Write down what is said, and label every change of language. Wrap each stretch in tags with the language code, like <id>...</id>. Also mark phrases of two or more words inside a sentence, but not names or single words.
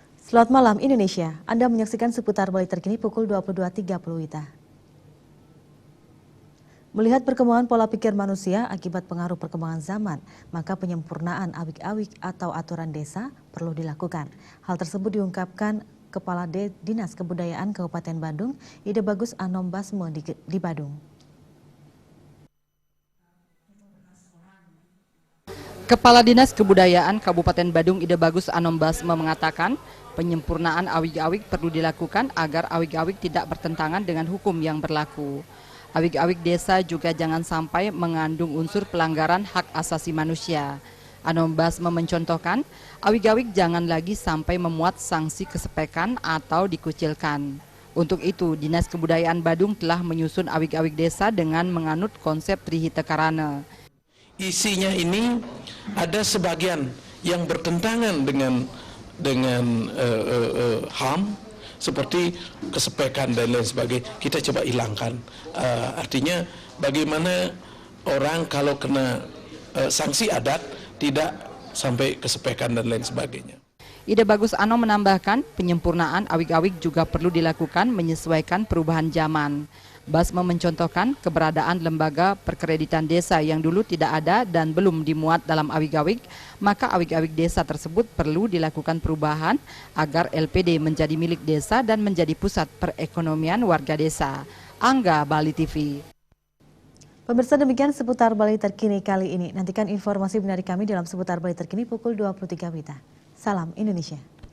<id>Selamat malam Indonesia, Anda menyaksikan seputar Bali terkini pukul 22.30 WITA. Melihat perkembangan pola pikir manusia akibat pengaruh perkembangan zaman, maka penyempurnaan awik-awik atau aturan desa perlu dilakukan. Hal tersebut diungkapkan Kepala Dinas Kebudayaan Kabupaten Badung, Ide Bagus Anom Basme di Badung. Kepala Dinas Kebudayaan Kabupaten Badung Ide Bagus Anom Basme mengatakan penyempurnaan awik-awik perlu dilakukan agar awik-awik tidak bertentangan dengan hukum yang berlaku. Awik-awik desa juga jangan sampai mengandung unsur pelanggaran hak asasi manusia. Anom Basme mencontohkan, awik-awik jangan lagi sampai memuat sanksi kesepekan atau dikucilkan. Untuk itu, Dinas Kebudayaan Badung telah menyusun awik-awik desa dengan menganut konsep Trihita Karana. Isinya ini ada sebagian yang bertentangan dengan HAM seperti kesepekan dan lain sebagainya. Kita coba hilangkan. Artinya bagaimana orang kalau kena sanksi adat tidak sampai kesepekan dan lain sebagainya. Ide Bagus Anom menambahkan penyempurnaan awik-awik juga perlu dilakukan menyesuaikan perubahan zaman. Basme mencontohkan keberadaan lembaga perkreditan desa yang dulu tidak ada dan belum dimuat dalam awik-awik, maka awik-awik desa tersebut perlu dilakukan perubahan agar LPD menjadi milik desa dan menjadi pusat perekonomian warga desa. Angga, Bali TV. Pemirsa, demikian seputar Bali terkini kali ini. Nantikan informasi benar dari kami dalam seputar Bali terkini pukul 23 WITA. Salam Indonesia.</id>